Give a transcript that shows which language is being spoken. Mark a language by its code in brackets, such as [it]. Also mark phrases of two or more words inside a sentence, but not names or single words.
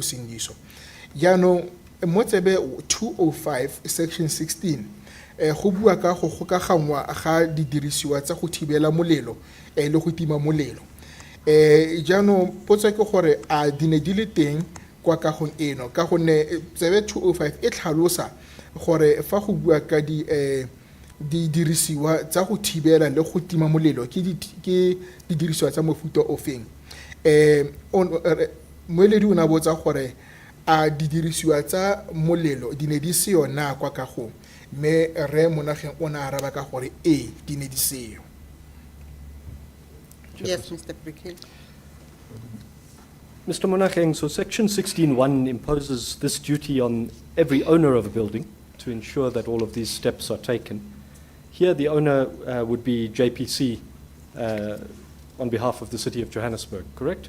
[tn] Usindiso jaanong mo tsebe 205 section 16 go bua ka go gokagangwa ga didirisiwa tsa go thibela molelo le go tima molelo jaanong potso ke gore a di ne di le teng kwa kagong eno ka gonne tsebe 205 e tlhalosa gore fa go bua ka di dirisiwa tsa go thibela le go tima molelo ke di dirisiwa tsa mofuta o feng moeledi o ne a botsa gore a di dirisiwa tsa molelo di ne di seo na kwa kagong mme re mo nageng o ne a araba ka gore di ne di seo. [en] Yes, Mr. Brickhill. Mr. Monacheng, so Section 16.1 imposes this duty on every owner of a building to ensure that all of these steps are taken. Here, the owner would be JPC on behalf of the City of Johannesburg, correct?